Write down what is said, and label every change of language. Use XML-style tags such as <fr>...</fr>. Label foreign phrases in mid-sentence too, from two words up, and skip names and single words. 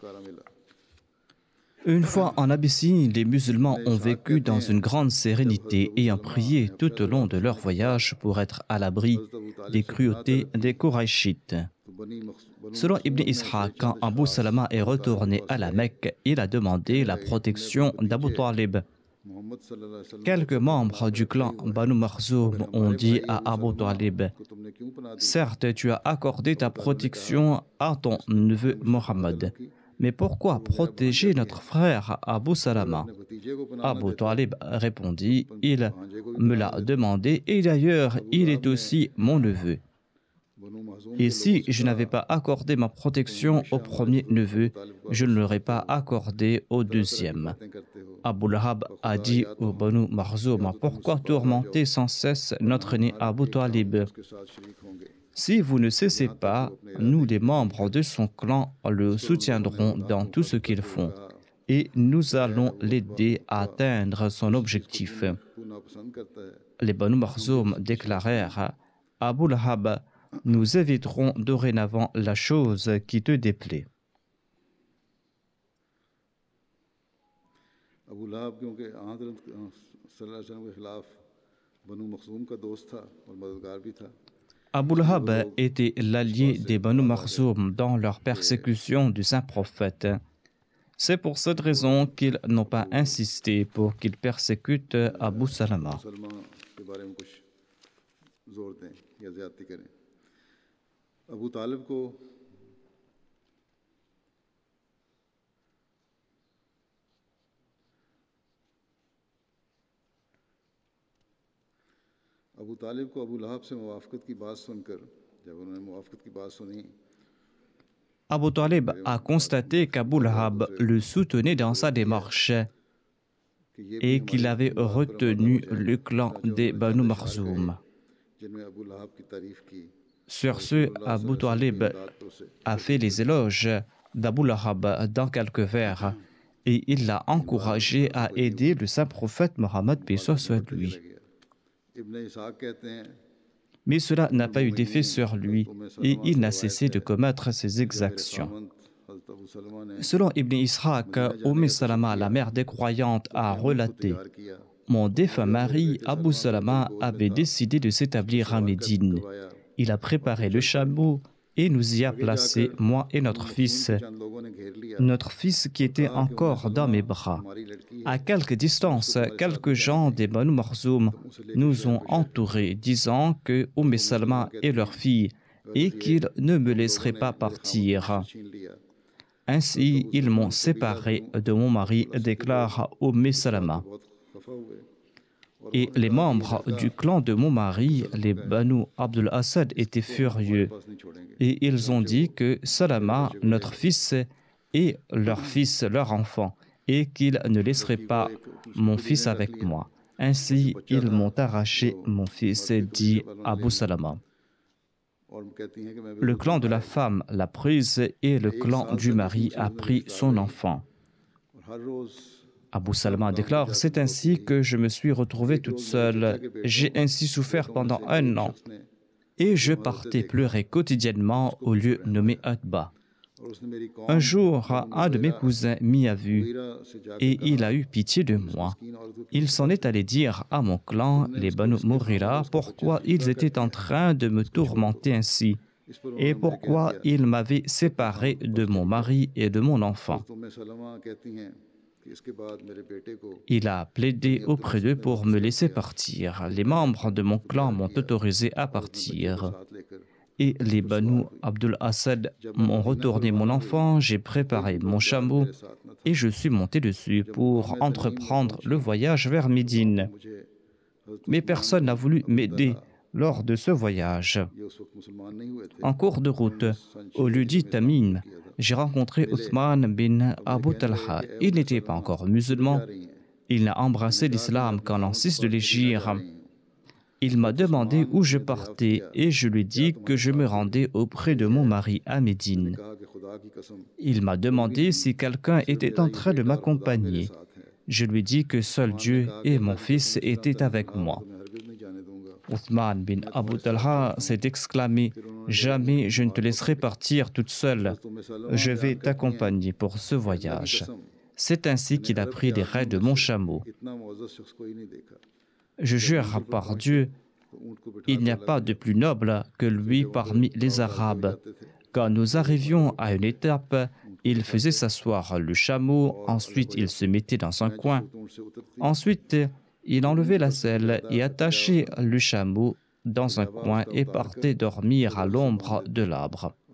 <fr>Une fois en Abyssinie, les musulmans ont vécu dans une grande sérénité et ont prié tout au long de leur voyage pour être à l'abri des cruautés des Korachites. Selon Ibn Ishaq, quand Abu Salama est retourné à la Mecque, il a demandé la protection d'Abu Talib,</fr> <ar>محمد صلى الله عليه وسلم</ar> <fr>Quelques membres du clan Banu Makhzoum ont dit à Abu Talib,</fr> <ur>کو تم نے کیوں پناہ دی?</ur> <fr>certes, tu as accordé ta protection à ton neveu Mohammed, mais pourquoi protéger notre frère Abu Salama?</fr> <ur>اپنے بھتیجے کو پناہ</ur> <fr>Abu Talib répondit, il me l'a demandé et d'ailleurs, il est aussi mon neveu.</fr> <ur>बनु महज़ूम</ur> <fr>Et si je n'avais pas accordé ma protection au premier neveu, je ne l'aurais pas accordé au deuxième.</fr> <ur>باتیں کرتے ہو?</ur> <fr>Abu Lahab a dit au Banu Makhzoum, pourquoi tourmenter sans cesse notre né Abu Talib?</fr> <ur>اس کے ساتھ شریک ہوں گے.</ur> <fr>Si vous ne cessez pas, nous les membres de son clan le soutiendrons dans tout ce qu'ils font et nous allons l'aider à atteindre son objectif.</fr> <ur>تو ناپسند کرتا ہے,</ur> <fr>Les Banu Makhzoum déclarèrent, Abu Lahab, nous éviterons dorénavant la chose qui te déplaît.</fr> <ur>ابو لہب کیونکہ حضرت</ur> <ar>صلى الله عليه وسلم</ar> <ur>کے خلاف بنو مخزوم کا دوست تھا اور مددگار بھی تھا.</ur> <fr>Abu Lahab était l'allié des Banu Makhzoum dans leur persécution du saint prophète. C'est pour cette raison qu'ils n'ont pas insisté pour qu'ils persécutent Abu Salama.</fr> <ur>مسلمان کے بارے میں کچھ زور دیں یا زیادتی کریں. ابو طالب کو ابو لہب سے موافقت کی بات سن کر، جب انہوں نے موافقت کی بات سنی,</ur> <fr>Abu Talib a constaté qu'Abu Lahab le soutenait dans sa démarche et qu'il avait retenu le clan des Banu Makhzoum.</fr> <ur>جن میں ابو لہب کی تعریف کی,</ur> <fr>Sur ce, Abu Talib a fait les éloges d'Abu Lahab dans quelques vers et il l'a encouragé à aider le saint prophète Mohammed, paix soit lui.</fr> <ur>ابن اسحاق کہتے ہیں,</ur> <fr>Mais cela n'a pas eu d'effet sur lui et il n'a cessé de commettre ses exactions.</fr> <ur>حضرت ابو سلمہ نے</ur> <fr>Selon Ibn Ishaq, Salama, la mère des croyantes, a relaté:</fr> <ur>किया,</ur> <fr>Mon défunt mari, Abu Salama, avait décidé de s'établir à Médine. Il a préparé le chameau et nous y a placés, moi et notre fils.</fr> <ur>چند لوگوں نے گھیر لیا,</ur> <fr>Notre fils qui était encore dans mes bras.</fr> <ur>ہماری لڑکی</ur> <fr>À quelque distance, quelques gens des Banu Makhzoum nous ont entourés, disant que Salama est leur fille et qu'ils ne me laisseraient pas partir.</fr> <ur>چھین لیا.</ur> <fr>Ainsi, ils m'ont séparé de mon mari, déclare Salama.</fr> <ur>بہت خفا ہوئے</ur> <fr>Et les membres du clan de mon mari, les Banu Abdul Asad, étaient furieux.</fr> <ur>پاس نہیں چھوڑیں گے.</ur> <fr>Et ils ont dit que Salama, notre fils, et leur fils, leur enfant, et qu'ils ne laisseraient pas mon fils avec moi. Ainsi, ils m'ont arraché mon fils, dit Abu Salama.</fr> <ur>اور کہتی ہیں کہ میں</ur> <fr>Le clan de la femme l'a prise et le clan du mari a pris son enfant.</fr> <ur>ہر روز</ur> <fr>Abu Salama déclare: C'est ainsi que je me suis retrouvée toute seule. J'ai ainsi souffert pendant 1 an et je partais pleurer quotidiennement au lieu nommé Atba.</fr> <ur>اور اس نے میری قوم</ur> <fr>Un jour, un de mes cousins m'y a vu</fr> <ur>میرا سے جا کر</ur> <fr>et il a eu pitié de moi. Il s'en est allé dire à mon clan, les Banu Mourira, pourquoi ils étaient en train de me tourmenter ainsi et pourquoi ils m'avaient séparé de mon mari et de mon enfant.</fr> <ur>تمہیں سلمہ کہتی ہیں کہ اس کے بعد میرے بیٹے کو</ur> <fr>Il a plaidé auprès d'eux pour me laisser partir. Les membres de mon clan m'ont autorisé à partir.</fr> <ur>ساتھ لے کر</ur> <fr>Et les Banu Abdul Asad m'ont retourné mon enfant, j'ai préparé mon chameau et je suis monté dessus pour entreprendre le voyage vers Médine.</fr> <ur>मुझे</ur> <fr>Mais personne n'a voulu m'aider lors de ce voyage.</fr> <ur>یہ اس وقت مسلمان نہیں ہوئے تھے.</ur> <fr>En cours de route, au lieu dit Tamim, j'ai rencontré Othman bin Abu Talha. Il n'était pas encore musulman. Il n'a embrassé l'islam qu'en l'an 6 de l'Hégire. Il m'a demandé où je partais et je lui ai dit que je me rendais auprès de mon mari à Médine.</fr> <ur>کہا کہ خدا کی قسم</ur> <fr>Il m'a demandé si quelqu'un était en train de m'accompagner.</fr> <ur>ساتھ ہے,</ur> <fr>Je lui ai dit que seul Dieu et mon fils étaient avec moi.</fr> <ur>میں ہرگز نہیں جانے دوں گا.</ur> <fr>Othman bin Abu Talha s'est exclamé: Jamais je ne te laisserai partir toute seule. Je vais t'accompagner pour ce voyage. C'est ainsi qu'il a pris les rênes de mon chameau.</fr> <ur>اتنا معزز شخص کوئی نہیں دیکھا.</ur> <fr>Je jure par Dieu,</fr> <ur>تو اونٹ کو بٹھا</ur> <fr>il n'y a pas de plus noble que lui parmi les Arabes. Quand nous arrivions à une étape, il faisait s'asseoir le chameau, ensuite il se mettait dans un coin, ensuite il enlevait la selle et attachait le chameau dans un coin et partait dormir à l'ombre de l'arbre.</fr>